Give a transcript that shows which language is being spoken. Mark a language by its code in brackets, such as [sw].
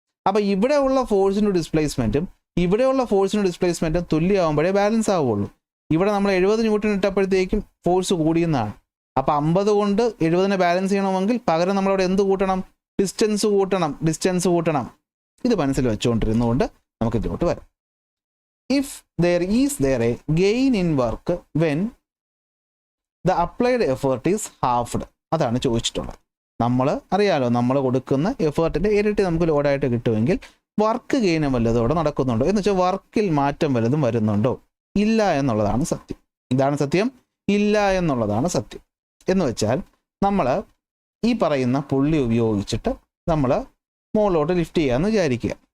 [ml] അപ്പോൾ ഇവിടെയുള്ള ഫോഴ്സിൻ്റെ ഡിസ്പ്ലേസ്മെൻറ്റും ഇവിടെയുള്ള ഫോഴ്സിൻ്റെ ഡിസ്പ്ലേസ്മെൻറ്റും തുല്യമാകുമ്പോഴേ ബാലൻസ് ആവുള്ളൂ. ഇവിടെ നമ്മൾ 70 ന്യൂട്ടൺ ഇട്ടപ്പോഴത്തേക്കും ഫോഴ്സ് കൂടിയെന്നാണ്. അപ്പോൾ 50 കൊണ്ട് 70നെ ബാലൻസ് ചെയ്യണമെങ്കിൽ പകരം നമ്മളവിടെ എന്ത് കൂട്ടണം? ഡിസ്റ്റൻസ് കൂട്ടണം. ഇത് മനസ്സിൽ വെച്ചുകൊണ്ടിരുന്നുകൊണ്ട് നമുക്ക് ഇതിലോട്ട് വരാം. [en] if there a gain in work when the applied effort is halved, [ml] അതാണ് ചോദിച്ചിട്ടുള്ളത്. നമ്മൾ അറിയാലോ, നമ്മൾ കൊടുക്കുന്ന എഫേർട്ടിൻ്റെ ഇരട്ടി നമുക്ക് ലോഡായിട്ട് കിട്ടുമെങ്കിൽ വർക്ക് ഗെയിനും വല്ലതും അവിടെ നടക്കുന്നുണ്ടോ എന്ന് വെച്ചാൽ വർക്കിൽ മാറ്റം വല്ലതും വരുന്നുണ്ടോ? ഇല്ല എന്നുള്ളതാണ് സത്യം. ഇതാണ് സത്യം, ഇല്ല എന്നുള്ളതാണ് സത്യം. എന്ന് വെച്ചാൽ നമ്മൾ ഈ പറയുന്ന പുള്ളി ഉപയോഗിച്ചിട്ട് നമ്മൾ മുകളിലോട്ട് ലിഫ്റ്റ് ചെയ്യാമെന്ന് വിചാരിക്കുക.